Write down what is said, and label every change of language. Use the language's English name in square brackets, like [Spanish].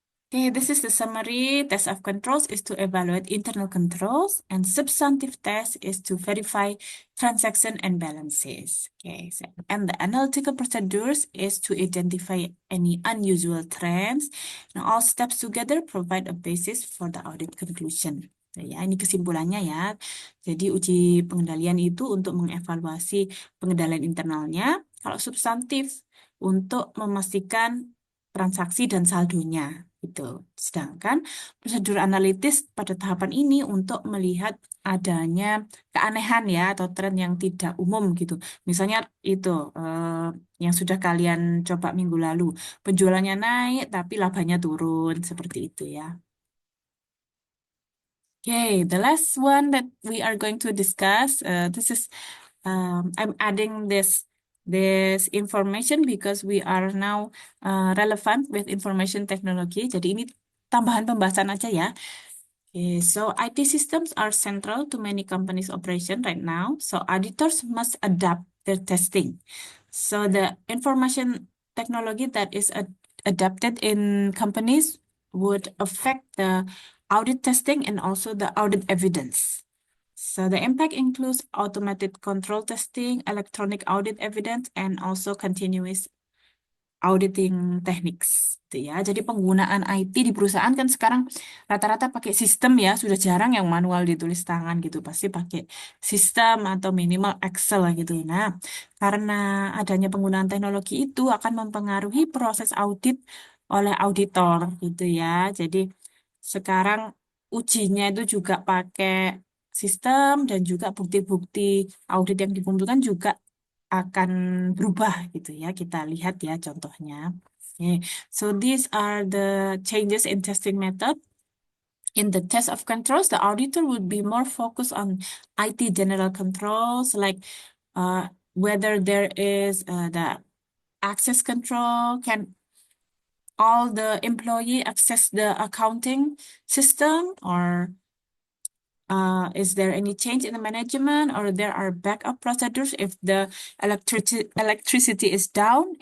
[English] Okay, this is the summary. Test of controls is to evaluate internal controls, and substantive test is to verify transaction and balances. Okay, so, and the analytical procedures is to identify any unusual trends. And all steps together provide a basis for the audit conclusion. [Indonesian] Ya, ini kesimpulannya ya. Jadi uji pengendalian itu untuk mengevaluasi pengendalian internalnya. Kalau substantif untuk memastikan transaksi dan saldonya gitu. Sedangkan prosedur analitis pada tahapan ini untuk melihat adanya keanehan ya atau tren yang tidak umum gitu. Misalnya itu yang sudah kalian coba minggu lalu, penjualannya naik tapi labanya turun seperti itu ya. [English] Okay, the last one that we are going to discuss, this is I'm adding this information because we are now relevant with information technology. [Indonesian] Jadi ini tambahan pembahasan aja ya. [English] Okay, so IT systems are central to many companies' operation right now. So auditors must adapt their testing. So the information technology that is adapted in companies would affect the audit testing and also the audit evidence. So the impact includes automated control testing, electronic audit evidence, and also continuous auditing techniques [Indonesian] gitu ya. Jadi penggunaan IT di perusahaan kan sekarang rata-rata pakai sistem ya, sudah jarang yang manual ditulis tangan gitu. Pasti pakai sistem atau minimal Excel gitu. Nah, karena adanya penggunaan teknologi itu akan mempengaruhi proses audit oleh auditor gitu ya. Jadi sekarang ujinya itu juga pakai sistem dan juga bukti-bukti audit yang dikumpulkan juga akan berubah gitu ya. Kita lihat ya contohnya. [English] Okay. So these are the changes in testing method. In the test of controls, the auditor would be more focused on IT general controls, like whether there is the access control, can all the employee access the accounting system, or is there any change in the management, or there are backup procedures if the electricity is down?